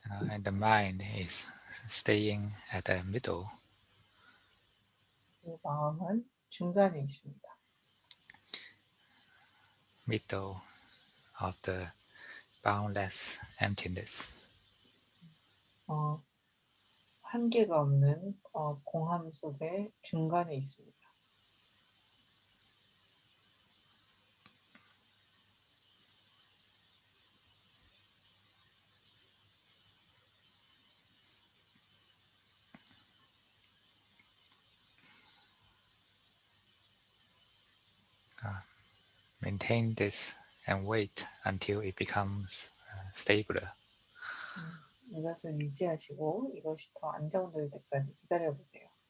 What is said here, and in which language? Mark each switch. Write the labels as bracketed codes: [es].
[en] And the mind is staying at the middle. [ko] 그 마음은 중간에 있습니다. [en] Middle of the boundless emptiness. [ko] 한계가 없는 공함 속의 중간에 있습니다. [en] Maintain this and wait until it becomes stabler. [ko] 이것을 유지하시고 이것이 더 안정될 때까지 기다려보세요.